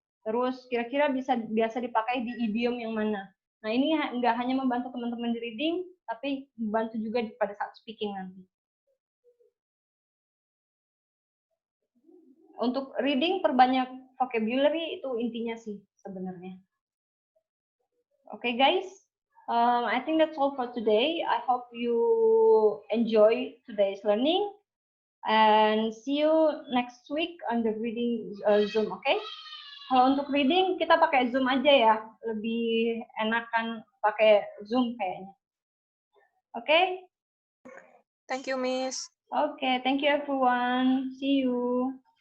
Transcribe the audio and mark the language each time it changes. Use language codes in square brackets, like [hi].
[id] Terus kira-kira biasa dipakai di idiom yang mana. Nah, ini nggak hanya membantu teman-teman di reading, tapi membantu juga pada saat speaking nanti. Untuk reading perbanyak vocabulary itu intinya sih sebenarnya. [en] Okay, guys. I think that's all for today. I hope you enjoy today's learning and see you next week on the reading Zoom. Okay? [id] Kalau untuk reading kita pakai Zoom aja ya, lebih enakan pakai Zoom kayaknya. [en] Okay? Thank you, Miss. Okay, thank you everyone. See you.